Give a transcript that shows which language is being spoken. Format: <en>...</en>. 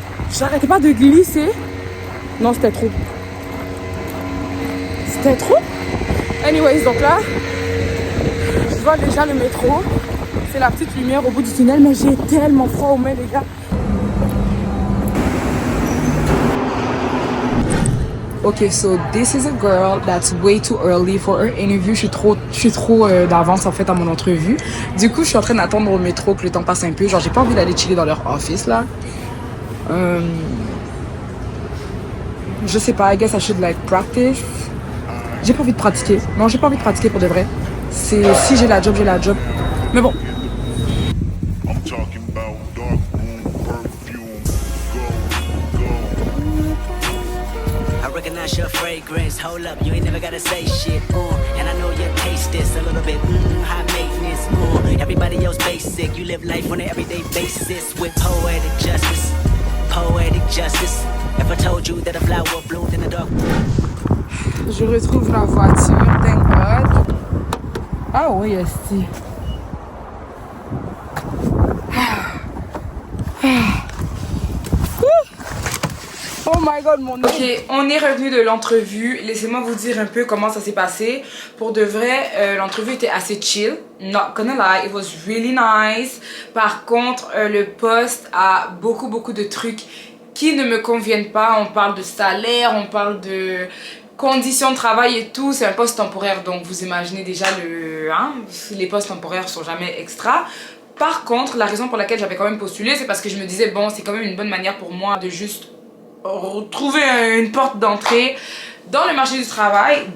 <fr>J'arrêtais pas de glisser. Non, c'était trop. C'était trop. Anyways, donc là, je vois déjà le métro. C'est la petite lumière au bout du tunnel, mais j'ai tellement froid aux mains, les gars.</fr> <en>Ok, so this is a girl that's way too early for her interview.</en> <fr>Je suis trop d'avance en fait à mon entrevue. Du coup, je suis en train d'attendre au métro que le temps passe un peu. Genre, j'ai pas envie d'aller chiller dans leur office là. Je sais pas,</fr> <en>I guess I should like practice.</en> <fr>J'ai pas envie de pratiquer. Non, j'ai pas envie de pratiquer pour de vrai. C'est si j'ai la job, j'ai la job. Mais bon.</fr> <en>I'm talking about dark room perfume. Go. I recognize your fragrance. Hold up, you ain't never gotta say shit. And I know you taste this a little bit. High maintenance. Everybody else basic. You live life on an everyday basis with poetic justice. Poetic justice. If I told you that a flower bloomed in the dark.</en> <fr>Je retrouve la voiture,</fr> <en>thank God.</en> <fr>Ah oui, esti.</fr> <en>Oh my God,</en> <fr>mon Dieu. Ok, on est revenu de l'entrevue. Laissez-moi vous dire un peu comment ça s'est passé. Pour de vrai, l'entrevue était assez chill.</fr> <en>Not gonna lie, it was really nice.</en> <fr>Par contre, le poste a beaucoup de trucs qui ne me conviennent pas. On parle de salaire, on parle de conditions de travail et tout. C'est un poste temporaire, donc vous imaginez déjà les postes temporaires sont jamais extra. Par contre, la raison pour laquelle j'avais quand même postulé, c'est parce que je me disais, bon, c'est quand même une bonne manière pour moi de juste retrouver une porte d'entrée dans le marché du travail.</fr>